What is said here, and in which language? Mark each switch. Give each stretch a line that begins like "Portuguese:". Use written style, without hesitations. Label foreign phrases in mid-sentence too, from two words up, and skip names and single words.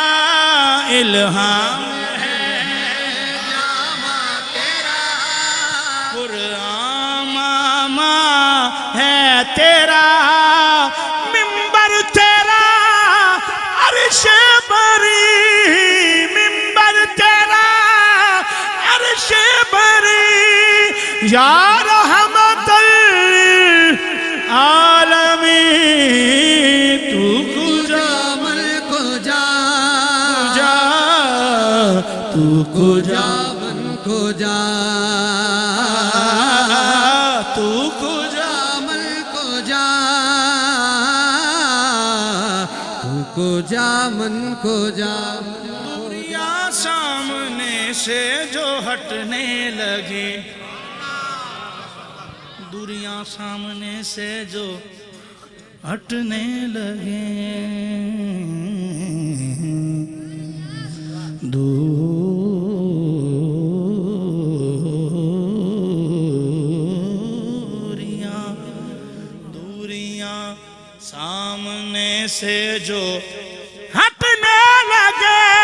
Urdu: الہام ہے تیرا، منبر تیرا عرش بری، منبر تیرا عرش بری،
Arabic: یا رحمت العالمین،
Persian: تو کجا من کجا، کجا، تو کجا من کجا، تو کجا من کجا، تو کجا من کجا،
Urdu: دوریاں سامنے سے جو ہٹنے لگے، دوریاں سامنے سے جو ہٹنے لگے، دوریاں سامنے سے جو ہٹنے لگے،